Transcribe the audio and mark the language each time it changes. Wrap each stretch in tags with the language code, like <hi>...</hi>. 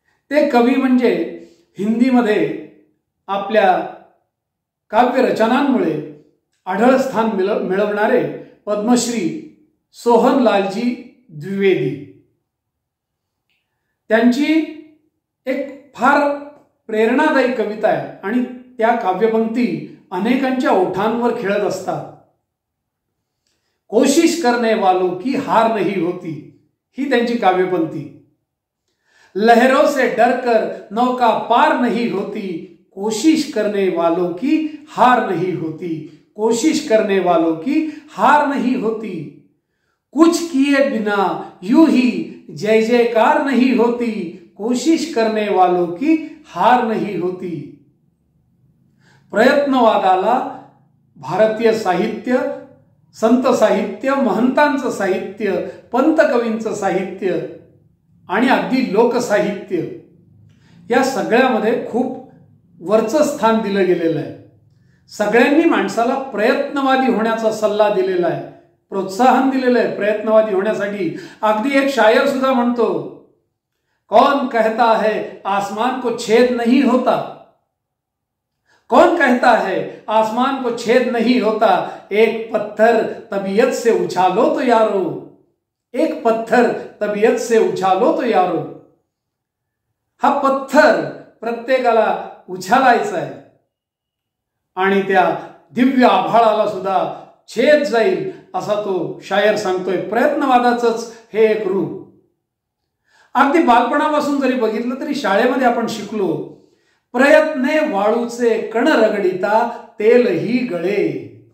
<mr>ते कवी म्हणजे हिंदीमध्ये आपल्या काव्य रचनांमुळे आढळ स्थान मिळवणारे पद्मश्री सोहनलालजी द्विवेदी। त्यांची एक फार प्रेरणादायी कविता आहे आणि त्या काव्यपंक्ती अनेकांच्या ओठांवर खेळत असतात।</mr> <hi>कोशिश करने वालों की हार नहीं होती,</hi> <mr>ही त्यांची काव्यपंक्ती।</mr> <hi>लहरों से डरकर नौका पार नहीं होती, कोशिश करने वालों की हार नहीं होती, कोशिश करने वालों की हार नहीं होती। कुछ किए बिना यूं ही जय जयकार नहीं होती, कोशिश करने वालों की हार नहीं होती।</hi> <mr>प्रयत्नवादाला भारतीय साहित्य, संत साहित्य, महंतांचं साहित्य, पंतकवींचं साहित्य आणि अगदी लोकसाहित्य या सगळ्यामध्ये खूप वरचं स्थान दिलं गेलेलं आहे। सगळ्यांनी माणसाला प्रयत्नवादी होण्याचा सल्ला दिलेला आहे, प्रोत्साहन दिलेलं आहे प्रयत्नवादी होण्यासाठी। अगदी एक शायर सुद्धा म्हणतो,</mr> <hi>कौन कहता है आसमान को छेद नहीं होता, कौन कहता है आसमान को छेद नहीं होता, एक पत्थर तबीयत से उछालो तो यारो, एक पत्थर तबीयत से उछालो तो यारो।</hi> <mr>हा पत्थर प्रत्येकाला उछालायचा आहे आणि त्या दिव्य आभाळाला सुद्धा छेद जाईल असा तो शायर सांगतोय। प्रयत्नवादाचंच हे एक रूप। अगदी बालपणापासून जरी बघितलं तरी शाळेमध्ये आपण शिकलो, प्रयत्ने वाळूचे कण रगडिता तेलही गळे.</mr>